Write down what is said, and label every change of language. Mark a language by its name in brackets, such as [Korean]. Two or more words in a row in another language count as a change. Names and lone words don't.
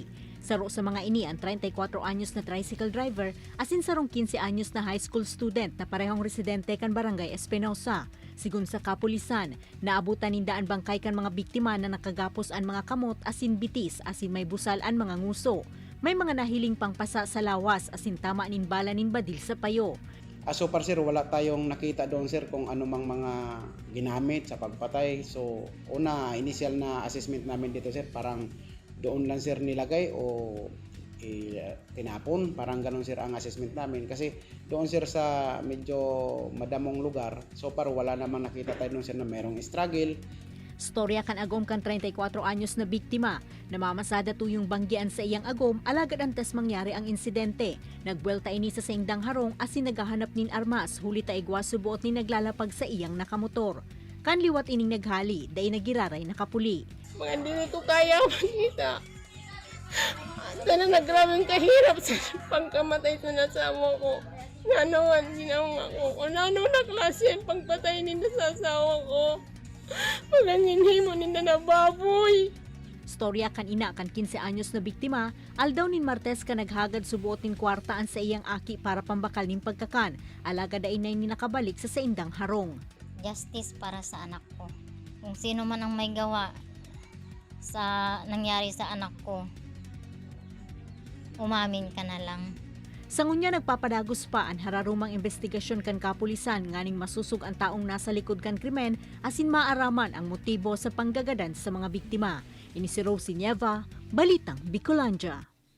[Bikol] Saro sa mga ini ang 34 anyos na [English] tricycle driver [Bikol] asin sarong 15 anyos na [English] high school student [Bikol] na parehong residente kan Barangay Espinosa. Sigun sa kapulisan, naabutan nindaan bangkay kan mga biktima na nakagapos ang mga kamot asin bitis asin may busal ang mga nguso. May mga nahiling pangpasa sa lawas asin tama nin bala nin badil sa payo. [English] So far [Filipino] sir, wala tayong nakita doon sir kung anumang mga ginamit sa pagpatay. So una, initial na assessment namin dito sir, parang doon lang sir nilagay o tinapon. Parang ganun sir ang assessment namin. Kasi doon sir sa medyo madamong lugar, [English] so far [Filipino] wala namang nakita tayo doon sir na merong struggle. [Bikol] Storya kan agom kan 34 anyos na biktima. Namamasada tuyong banggian sa iyang agom alagad antes mangyari ang insidente. Nagbuelta ini sa sengdang harong asin naghahanap nin armas huli ta igwa subuot ni naglalapag sa iyang nakamotor. Kan liwat ining naghali, day nagiraray nakapuli. [Filipino] Mga hindi ko kaya makita. Sana nagrabing kahirap sa pagkamatay sa nasawa ko. Nanawan ginawa ko. Kung ano na klase ang pagpatay nila sa asawa ko. Malangin mo nila na baboy. [Bikol] Storya kan ina kan 15 anyos na biktima, aldaw nin Martes ka naghagad subuot nin kwartaan sa iyang aki para pambakal nin pagkakan. Alagad ay ni nakabalik sa saindang harong. [Filipino] Justice para sa anak ko. Kung sino man ang may gawa sa nangyari sa anak ko, umamin ka na lang. [Bikol] Sa ngunya nagpapadagos pa ang hararumang investigasyon kan kapulisan nganing masusug ang taong nasa likod kan krimen asin maaraman ang motibo sa panggagadan sa mga biktima. Ini si Rosie Nieva, Balitang Bicolandia.